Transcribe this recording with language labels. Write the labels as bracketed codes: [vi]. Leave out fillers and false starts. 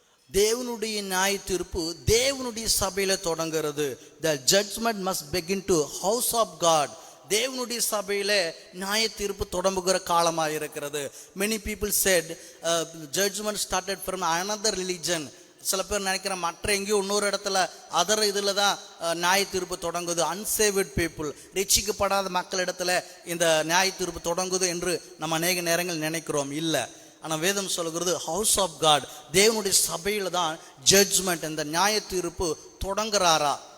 [ta] தேவனுடைய நியாய தீர்ப்பு தேவனுடைய சபையில தொடங்குறது. [en] The judgment must begin to house of God. [ta] தேவனுடைய சபையில நியாய தீர்ப்பு தொடங்குகிற காலமாக இருக்கிறது. [en] Many people said judgment started from another religion. [ta] சில பேர் நினைக்கிற மற்ற எங்கேயோ இன்னொரு இடத்துல அதர் இதில் தான் நியாய தீர்ப்பு தொடங்குது. [en] unsaved people, [ta] ரட்சிக்கப்படாத மக்களிடத்துல இந்த நியாய தீர்ப்பு தொடங்குது என்று நம்ம அநேக நேரங்கள் நினைக்கிறோம். இல்லை, ஆனால் வேதம் சொல்கிறது [en] house of God, [ta] தேவனுடைய சபையில் தான் ஜட்ஜ்மெண்ட், இந்த நியாய தீர்ப்பு தொடங்குறாரா.